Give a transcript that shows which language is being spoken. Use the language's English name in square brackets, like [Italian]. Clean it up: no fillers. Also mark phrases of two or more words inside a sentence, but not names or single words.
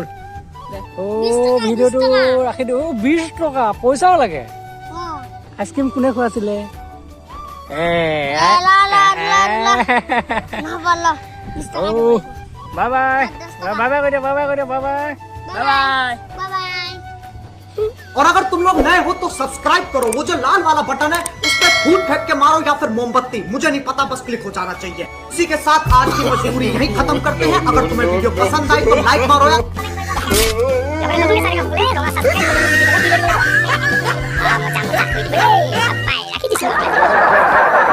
[Assamese] অ' ভিডিঅ'টো ৰাখি দিওঁ। 20 টকা পইচাও লাগে। আইচক্ৰীম কোনে খোৱাছিলে? বাই কৈ দিয়ক, বাই। [Hindi] और अगर तुम लोग नए हो तो सब्सक्राइब करो, वो जो लाल वाला बटन है उस पर फूट फेंक के मारो या फिर मोमबत्ती, मुझे नहीं पता, बस क्लिक हो जाना चाहिए। इसी के साथ आज की मजबूरी यहीं खत्म करते हैं। अगर तुम्हें वीडियो पसंद आई तो लाइक मारो यार।